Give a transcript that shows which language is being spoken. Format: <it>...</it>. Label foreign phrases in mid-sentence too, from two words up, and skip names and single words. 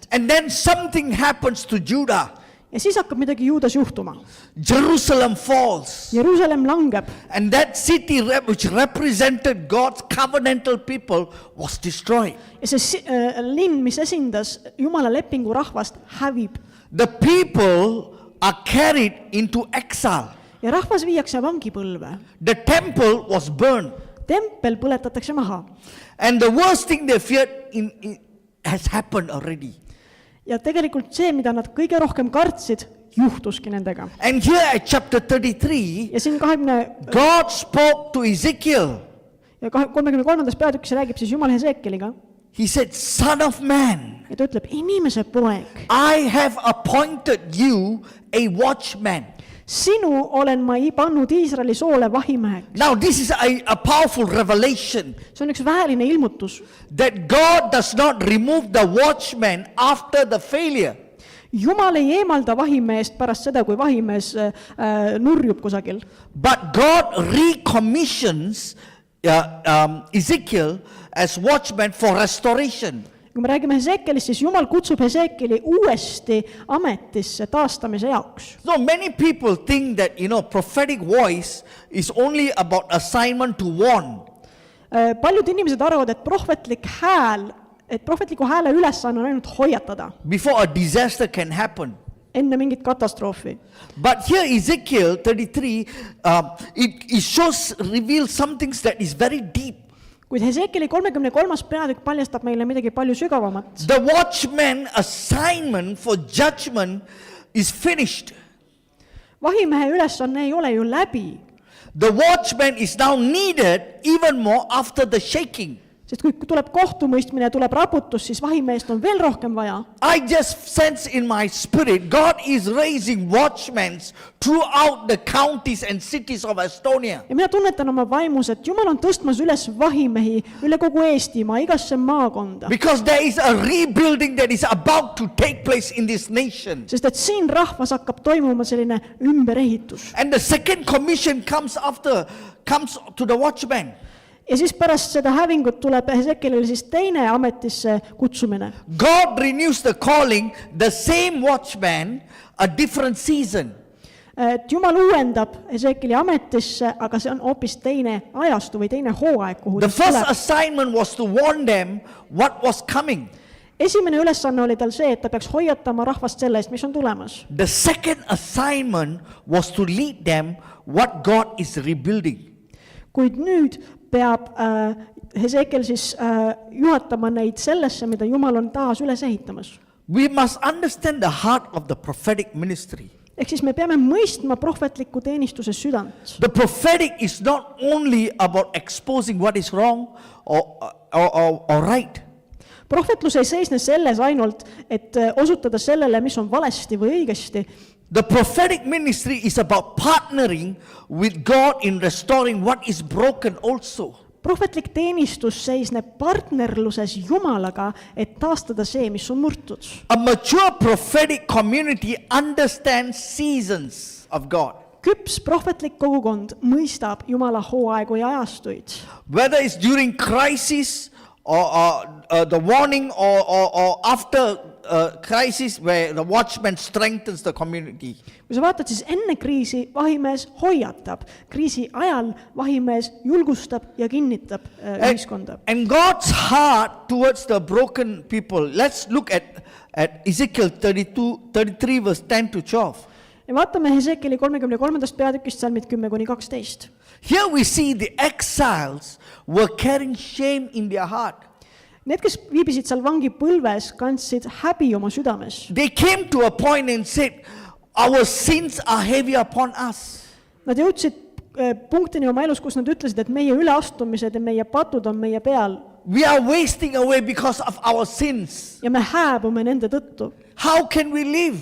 <en>And then something happens to Judah.</en> <et>Ja siis hakkab midagi Juudas juhtuma.</et> <en>Jerusalem falls.</en> <et>Jerusalem langeb.</et> <en>And that city which represented God's covenantal people was destroyed.</en> <et>Ja see linn, mis esindas Jumala lepingu rahvast, hävib.</et> <en>The people are carried into exile.</en> <et>Ja rahvas viiakse vangipõlve.</et> <en>The temple was burned.</en> <et>Tempel põletatakse maha.</et> <en>And the worst thing they feared has happened already.</en> <et>Ja tegelikult see, mida nad kõige rohkem kartsid, juhtuski nendega.</et> <en>And here at chapter 33,</en> <et>Ja siin 20</et> <en>God spoke to Ezekiel.</en> <et>ja 33. peatükis räägib siis Jumal Ezekieliga.</et> <en>He said, Son of man,</en> <et>Ja ta ütleb, inimese poeg,</et> <en>I have appointed you a watchman.</en> <et>sinu olen ma pannud Iisraeli soole vahimeheks.</et> <en>Now this is a powerful revelation</en> <et>See on üks väeline ilmutus.</et> <en>that God does not remove the watchman after the failure.</en> <et>Jumal ei eemalda vahimeest pärast seda, kui vahimees nurjub kusagil.</et> <en>But God recommissions Ezekiel as watchman for restoration.</en> <et>Kui me räägime Ezekielist, siis Jumal kutsub Ezekieli uuesti ametisse taastamise jaoks.</et> <en>So many people think that, prophetic voice is only about assignment to warn.</en> <et>Paljud inimesed arvavad, et prohvetliku hääle ülesanne on ainult hoiatada</et> <en>Before a disaster can happen.</en> <et>enne mingit katastroofi.</et> <en>But here Ezekiel 33, it reveals some things that is very deep.</en> <et>Kuid Ezekieli 33. peatükk paljastab meile midagi palju sügavamat.</et> <en>The watchman assignment for judgment is finished.</en> <et>Vahimehe ülesanne ei ole ju läbi.</et> <en>The watchman is now needed even more after the shaking.</en> <et>Sest kui tuleb kohtumõistmine ja tuleb raputus, siis vahimeest on veel rohkem vaja.</et> <en>I just sense in my spirit, God is raising watchmen throughout the counties and cities of Estonia.</en> <et>Ja mina tunnetan oma vaimus, et Jumal on tõstmas üles vahimehi üle kogu Eestimaa, igasse maakonda.</et> <en>Because there is a rebuilding that is about to take place in this nation.</en> <et>Sest et siin rahvas hakkab toimuma selline ümberehitus.</et> <en>And the second commission comes to the watchman.</en> <et>Ja siis pärast seda hävingut tuleb Hesekielile siis teine ametisse kutsumine.</et> <en>God renews the calling, the same watchman, a different season.</en> <et>Et Jumal uuendab Hesekieli ametisse, aga see on hoopis teine ajastu või teine hooaeg, kuhu</et> <en>The</en> <et>siis</et> <en>first</en> <et>tuleb.</et> <en>assignment was to warn them what was coming.</en> <et>Esimene ülesanne oli tal see, et ta peaks hoiatama rahvast selle eest, mis on tulemas.</et> <en>The second assignment was to lead them what God is rebuilding.</en> <et>Kuid nüüd peab Hesekiel siis juhatama neid sellesse, mida Jumal on taas üles ehitamas.</et> <en>We must understand the heart of the prophetic ministry.</en> <et>Ehk siis me peame mõistma prohvetliku teenistuse südant.</et> <en>The prophetic is not only about exposing what is wrong or right.</en> <et>Prohvetlus ei seisne selles ainult, et osutada sellele, mis on valesti või õigesti.</et> <en>The prophetic ministry is about partnering with God in restoring what is broken also.</en> <et>Prohvetlik teenistus seisneb partnerluses Jumalaga, et taastada see, mis on murtud.</et> <en>A mature prophetic community understands seasons of God.</en> <et>Küps prohvetlik kogukond mõistab Jumala hooaegu ja ajastuid.</et> <en>Whether it's during crisis or the warning or after crisis where the watchman strengthens the community.</en> <et>Kui sa vaatad, siis enne kriisi vahimees hoiatab. Kriisi ajal vahimees julgustab ja kinnitab ühiskonda.</et> <en>And God's heart towards the broken people. Let's look at Ezekiel 33 verse 10 to 12.</en> <et>Ja vaatame Hesekieli 33. peatükist salmid 10-12.</et> <en>Here we see the exiles were carrying shame in their heart.</en> <et>Need, kes viibisid seal vangipõlves, kandsid häbi oma südames.</et> <en>They came to a point and said, our sins are heavy upon us.</en> <et>Nad jõudsid punktini oma elus, kus nad ütlesid, et meie üleastumised ja meie patud on meie peal.</et> <en>We are wasting away because of our sins.</en> <et>Ja me hääbume nende tõttu.</et> <en>How can we live?</en>